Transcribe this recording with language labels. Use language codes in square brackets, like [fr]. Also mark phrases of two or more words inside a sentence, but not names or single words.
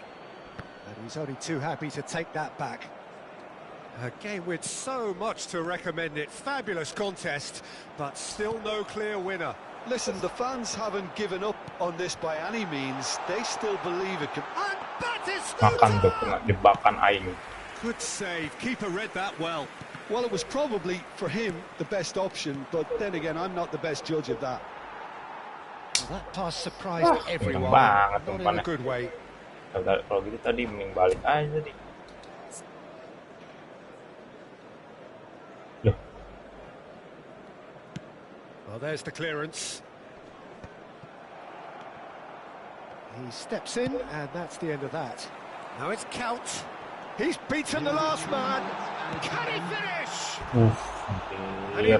[en] And he's only too happy to take that back. A game with so much to recommend it. Fabulous contest, but still no clear winner. Listen, the fans haven't given up on this by any means. They still believe it can... And that is [id] Makan tuh kena jebakan aing. [en] good save. Keeper read that well. Well, it was probably, for him, the best option, but then again, I'm not the best judge of that. Well, that pass surprised everyone. [id] banget [en] Not in a [id] umpannya. [en] good way. [id] Kalau gitu tadi mending balik aja tadi. Loh, [en] Well, there's the clearance. He steps in, and that's the end of that. Now it's Count. He's beaten the last man. Can he finish? And he